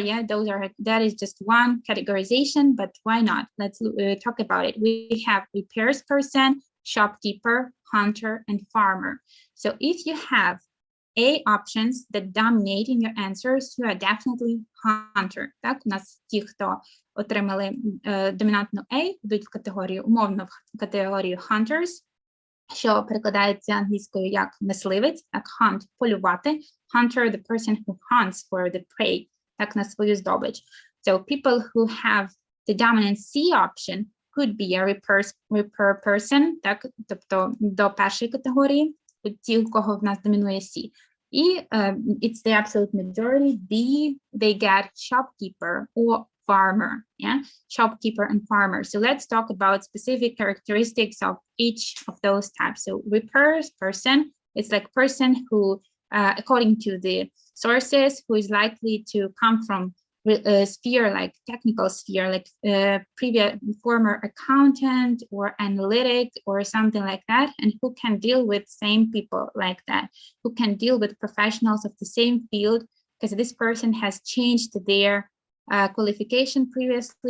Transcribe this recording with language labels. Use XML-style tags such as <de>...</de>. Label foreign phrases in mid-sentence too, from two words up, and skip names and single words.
<en>Yeah, that is just one categorization, but why not? Let's talk about it. We have repairs person, shopkeeper, hunter, and farmer. So if you have A options that dominate in your answers, you are definitely hunter.</en> <uk>Так, у нас ті, хто отримали домінантну A, йдуть в категорію, умовно в категорію hunters, що перекладається англійською як мисливець, так, hunt – полювати,</uk> <en>hunter – the person who hunts for the prey,</en> <uk>так, на свою здобич.</uk> <en>So people who have the dominant C option could be a repair person,</en> <uk>так, тобто до першої категорії, ті, у кого в нас домінує C.</uk> <en>І it's the absolute majority. B, they get shopkeeper or farmer, yeah, shopkeeper and farmer. So let's talk about specific characteristics of each of those types. So repair person, it's like person who, according to the sources, who is likely to come from sphere, like technical sphere, like previous former accountant or analytic or something like that, and who can deal with same people like that, who can deal with professionals of the same field, because this person has changed their qualification previously.</en>